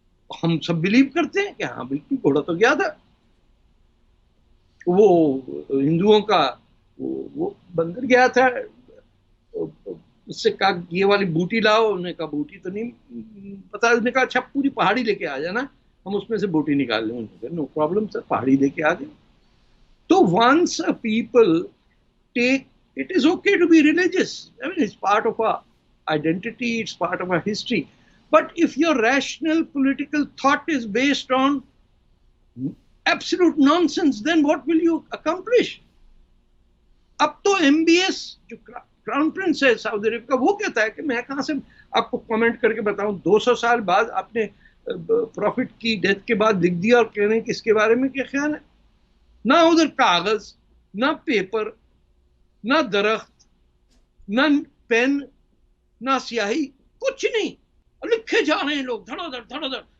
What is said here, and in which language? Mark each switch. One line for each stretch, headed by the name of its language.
Urdu: ہم سب بلیو کرتے ہیں کہ ہاں بالکل گھوڑا تو گیا تھا. وہ ہندوؤں کا وہ بندر گیا تھا، اس سے کہا یہ والی بوٹی لاؤ، انہوں نے کہا بوٹی تو نہیں پتا، اس نے کہا اچھا پوری پہاڑی لے کے آ جانا، ہم اس میں سے بوٹی نکال لیں. انہوں نے کہا نو پرابلم سر، پہاڑی لے کے آ گئے.
English: تو once a people take, it is okay to be religious. I mean, it's part of our identity, it's part of our history. But if your rational political thought is based on absolute nonsense, then what will you accomplish?
Urdu: اب تو M B S جو crown prince ہے سعودی عرب کا، وہ کہتا ہے کہ میں کہاں سے آپ کو کمنٹ کر کے بتاؤں، 200 سال بعد آپ نے پروفٹ کی ڈیتھ کے بعد لکھ دیا اور کہہ رہے ہیں کہ اس کے بارے میں کیا خیال ہے. نہ ادھر کاغذ، نہ پیپر، نہ درخت، نہ پین، نہ سیاہی، کچھ نہیں، لکھے جا رہے ہیں لوگ دھڑا دھڑ دھڑا دھڑ.